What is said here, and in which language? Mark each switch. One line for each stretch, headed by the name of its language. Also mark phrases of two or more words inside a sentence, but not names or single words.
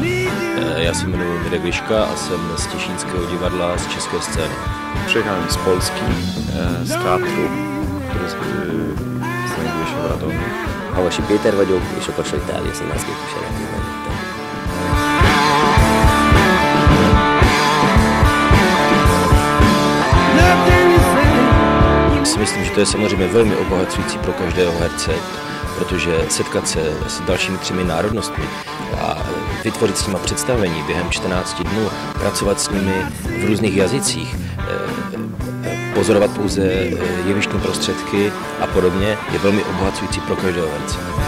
Czech: Já se jmenuji Mirek Liška a jsem z Těšínského divadla, z české scény.
Polish: Przyjechałem z Polski, z teatru, który znajduje się w Radomiu.
Hungarian: Havasi Péter vagyok, és a Kassa Itália Színház képviseletében jöttem.
Czech: Myslím, že to je samozřejmě velmi obohacující pro každého herce, protože setkat se s dalšími 3 národnostmi a vytvořit s nimi představení během 14 dnů, pracovat s nimi v různých jazycích, pozorovat pouze jevištní prostředky a podobně, je velmi obohacující pro každého herce.